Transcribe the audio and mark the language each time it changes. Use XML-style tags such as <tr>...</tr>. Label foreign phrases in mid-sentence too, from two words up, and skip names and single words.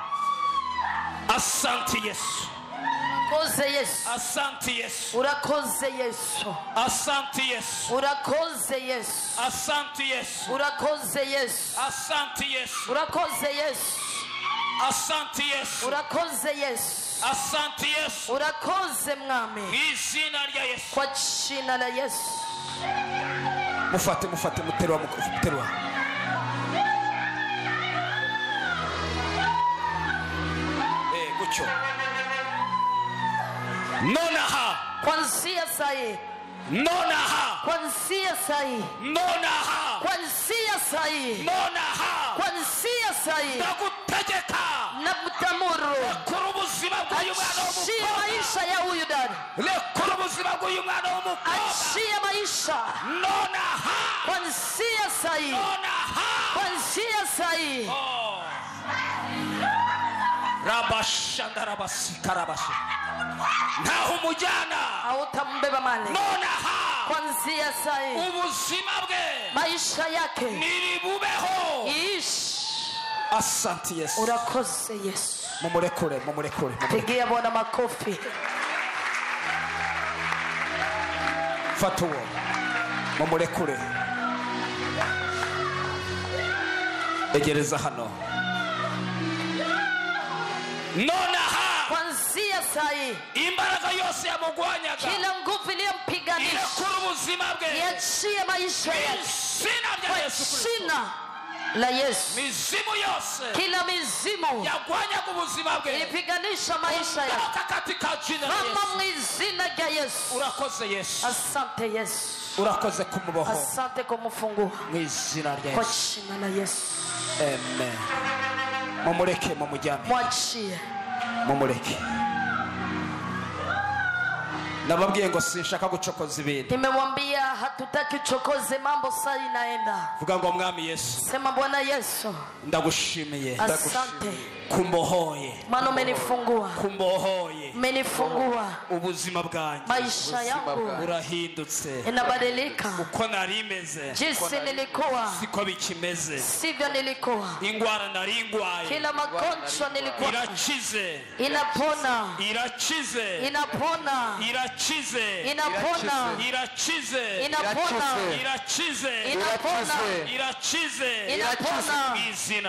<sw>Asante Yesu,</sw> <rw>Urakoze Yesu,</rw> <sw>asante Yesu,</sw> <rw>urakoze Yesu,</rw> <sw>asante Yesu,</sw> <rw>urakoze Yesu,</rw> <sw>asante Yesu,</sw> <rw>urakoze Yesu,</rw> <sw>asante Yesu,</sw> <rw>urakoze Yesu,</rw> <sw>asante Yesu,</sw> <rw>urakoze Yesu,</rw> <sw>Asante Yesu.</sw> <rw>Urakoze mwami. Mwizina rya Yesu.</rw> <sw>Kwa jina la Yesu.</sw> <rw>Mufate muterwa. Gucyo. Nonaha.</rw> <sw>Kwanzia sai.</sw> <rw>Nonaha.</rw> <sw>Kwanzia sai.</sw> <rw>Nonaha.</rw> <sw>Kwanzia sai.</sw> <rw>Nonaha.</rw> <sw>Kwanzia sai.</sw> <rw>Ndagutegeka.</rw> <sw>Nakutamuru.</sw> <rw>Lekura ubuzima bw'uyu mwana w'umukobwa.</rw> <sw>Achia maisha ya huyu dada.</sw> <rw>Lekura ubuzima bw'uyu mwana w'umukobwa.</rw> <sw>Achia maisha.</sw> <rw>Nonaha.</rw> <sw>Kwanzia sai.</sw> <rw>Nonaha.</rw> <sw>Kwanzia sai. Rabashandarabasikarabasha.</sw> <rw>Ntaho umujyana.</rw> <sw>Hautambeba mali.</sw> <rw>Nonaha.</rw> <sw>Kwanzia sai.</sw> <rw>Ubuzima bwe.</rw> <sw>Maisha yake.</sw> <rw>Niribubeho.</rw> <sw>Iishi. Asante Yesu.</sw> <rw>Urakoze Yesu. Mumurekure.</rw> <sw>Pigia Bwana makofi.</sw> <rw>Fata uwo. Mumurekure. Egereza hano. Nonaha.</rw> <sw>Kwanzia sai.</sw> <rw>Imbaraga yose yamugwanyaga.</rw> <sw>Kila nguvu iliyompiganisha.</sw> <rw>Irekura ubuzima bwe.</rw> <sw>Iachie maisha yake.</sw> <rw>Izina rya Yesu Kristo.</rw> <sw>Jina la Yesu.</sw> <rw>Mizimu yose.</rw> <sw>Kila mizimu</sw> <rw>yagwanyaga ubuzima bwe.</rw> <sw>ilipiganisha maisha yake. Katika jina la Yesu.</sw> <rw>Mama mwizina rya Yesu. Urakoze Yesu.</rw> <sw>Asante Yesu.</sw> <rw>Urakoze kumuboho.</rw> <sw>Asante kumufungua.</sw> <rw>Mwizina rya</rw> <sw>Kwa Yesu. jina la Yesu.</sw> <rw>Amen. Mumureke mumujyane.</rw> <sw>Mwachie.</sw> <rw>Mumureke. Nababwiye ngo sinshaka gucokoza ibintu.</rw> <sw>Nimemwambia hatutaki chokoze, mambo saa inaenda.</sw> <rw>Vuga ngo mwami Yesu.</rw> <sw>Sema Bwana Yesu.</sw> <rw>Ndagushimiye.</rw> <sw>Asante.</sw> <rw>Kumbohoye.</rw> <sw>Maana umenifungua.</sw> <rw>Kumbohoye.</rw> <sw>Umenifungua.</sw> <rw>Ubuzima bwanjye.</rw> <sw>Maisha yangu</sw> <rw>burahindutse.</rw> <sw>inabadilika.</sw> <rw>Uko narimeze.</rw> <sw>Jinsi nilikuwa</sw> <rw>siko bikimeze.</rw> <sw>sivyo nilikuwa.</sw> <rw>Ingwara naringwaye.</rw> <sw>Kila magonjwa nilikuwa</sw> <rw>irakize.</rw> <sw>Inapona.</sw> <rw>Irakize.</rw> <sw>Inapona.</sw> <rw>Irakize.</rw> <sw>Inapona.</sw> <rw>Irakize.</rw> <sw>Inapona.</sw> <rw>Irakize.</rw> <sw>Inapona.</sw> <rw>Irakize.</rw> <sw>Inapona.</sw> <rw>Izina</rw>